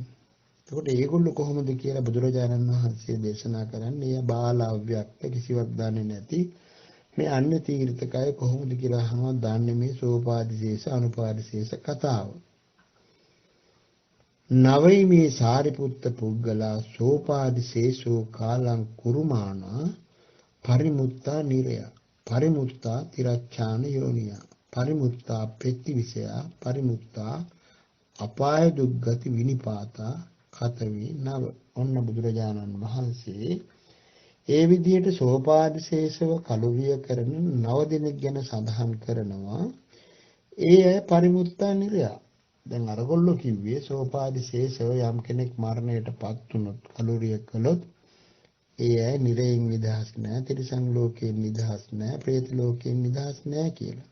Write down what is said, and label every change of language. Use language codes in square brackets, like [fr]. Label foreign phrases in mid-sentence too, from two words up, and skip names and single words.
[si] එතකොට ඒගොල්ලෝ කොහොමද කියලා බුදුරජාණන් වහන්සේ දේශනා කරන්නේ බාල අව්‍යක්ත කිසිවක් දන්නේ නැති මේ අන්‍ය තීර්ථකය කොහොමද කියලා අහනවා දන්නේ මේ සෝපාදිශේෂ අනුපාදිශේෂ කතාව. [pi] නවයි මේ සාරිපුත්ත පුද්ගලා සෝපාදිශේෂෝ කාලං කුරුමානා පරිමුත්තා නිරය පරිමුත්තා තිරච්ඡාන යෝනිය පරිමුත්තා පෙත්තිවිසය පරිමුත්තා අපාය දුක්ගති විනිපාතා කතවි නව. [si] ඔන්න බුදුරජාණන් වහන්සේ ඒ විදිහට සෝපාදිශේෂව කලුරිය කරන 9 දෙනෙක් ගැන සඳහන් කරනවා. ඒ අය [pi] පරිමුත්තා නිරය. [si] දැන් අරගොල්ලෝ කිව්වේ සෝපාදිශේෂව යම් කෙනෙක් මරණයටපත් වුණොත් කලුරිය කළොත් ඒ අය නිරයෙන් නිදහස් නැහැ, තිරිසන් ලෝකයෙන් නිදහස් නැහැ, പ്രേත ලෝකයෙන් නිදහස් නැහැ කියලා.